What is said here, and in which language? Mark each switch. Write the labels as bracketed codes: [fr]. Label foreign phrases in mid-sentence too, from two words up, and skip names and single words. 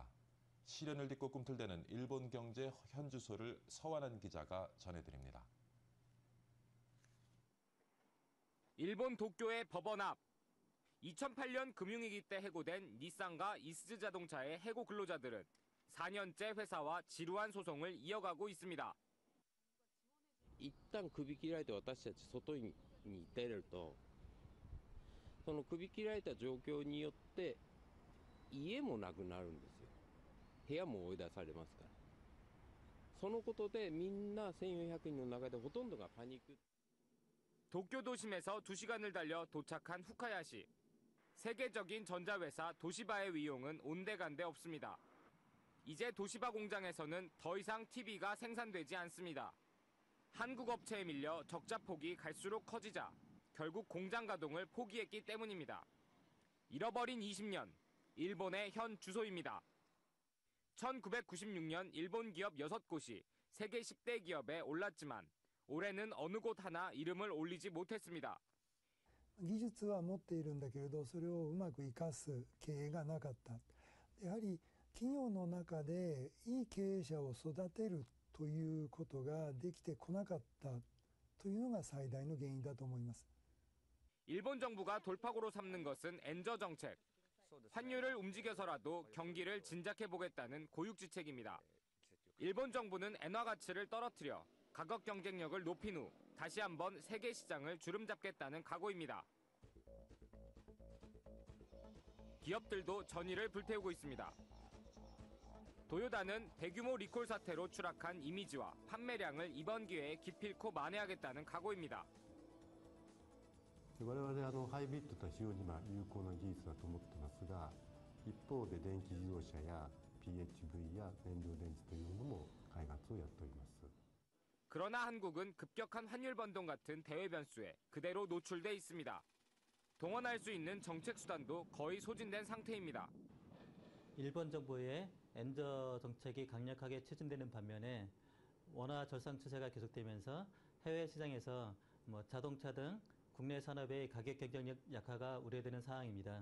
[ko] 시련을 딛고 꿈틀대는 일본 경제 현주소를 서완한 기자가 전해드립니다. 일본 도쿄의 법원 앞. 2008년 금융위기 때 해고된 닛산과 이스즈 자동차의 해고 근로자들은 4년째 회사와 지루한 소송을 이어가고 있습니다. [ja] 一旦首切られて私たち外に出ると、その首切られた状況によって家もなくなるんですよ。部屋も追い出されますから。そのことでみんな1400人の中でほとんどがパニック。 [ko] 도쿄 도심에서 2시간을 달려 도착한 후카야시. 세계적인 전자회사 도시바의 위용은 온데간데 없습니다. 이제 도시바 공장에서는 더 이상 TV가 생산되지 않습니다. 한국 업체에 밀려 적자 폭이 갈수록 커지자 결국 공장 가동을 포기했기 때문입니다. 잃어버린 20년, 일본의 현 주소입니다. 1996년 일본 기업 6곳이 세계 10대 기업에 올랐지만 올해는 어느 곳 하나 이름을 올리지 못했습니다. [ja] 技術は持っているんだけれど、それをうまく生かす経営がなかった。やはり企業の中でいい経営者を育てるということができてこなかったというのが最大の原因だと思います。 [ko] 일본 정부가 돌파구로 삼는 것은 엔저 정책. 환율을 움직여서라도 경기를 진작해보겠다는 고육지책입니다. 일본 정부는 엔화 가치를 떨어뜨려 가격 경쟁력을 높인 후 다시 한번 세계 시장을 주름잡겠다는 각오입니다. 기업들도 전의를 불태우고 있습니다. 도요다는 대규모 리콜 사태로 추락한 이미지와 판매량을 이번 기회에 기필코 만회하겠다는 각오입니다. [ja] 我々ハイブリッドとは非常に有効な技術だと思ってますが、一方で電気自動車や PHV や燃料電池というものも開発をやっております。 [ko] 그러나 한국은 급격한 환율 변동 같은 대외 변수에 그대로 노출돼 있습니다. 동원할 수 있는 정책 수단도 거의 소진된 상태입니다. 일본 정부의 엔저 정책이 강력하게 추진되는 반면에 원화 절상 추세가 계속되면서 해외 시장에서 자동차 등 국내 산업의 가격 경쟁력 약화가 우려되는 상황입니다.